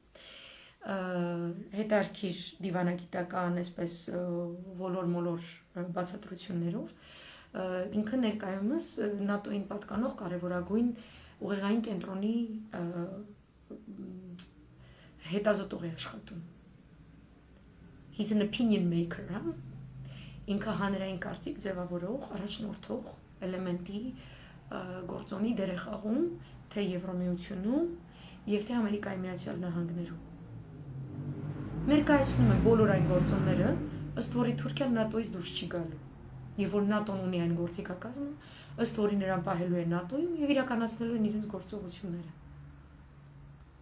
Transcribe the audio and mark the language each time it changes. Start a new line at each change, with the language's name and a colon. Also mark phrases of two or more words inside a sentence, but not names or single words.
Armenian: հետարքիր դիվանագիտական, այսպես ոլոր-մոլոր բացատրություններով, ինքը ներկայումս ՆԱՏՕ-ին պատկանող կարևորագույն ուղեղային կենտրոնի հետազոտող է աշխատում։
English: He's an opinion maker,
Armenian: հա? Ինքը հանրային կարծիք ձևավորող, առաջնորդող էլեմենտի գործոնի դեր է խաղում թե Եվրոմիությունում եւ թե Ամերիկայի Միացյալ Նահանգներում։ Ներկայացնում են բոլոր այն գործոնները, ըստ որի Թուրքիան ՆԱՏՕ-ից դուրս չի գալու։ Եվ որ ՆԱՏՕ-ն ունի այն գործիքակազմը, ըստ որի նրան պահելու է ՆԱՏՕ-ում եւ իրականացնելու են իրենց գործողությունները։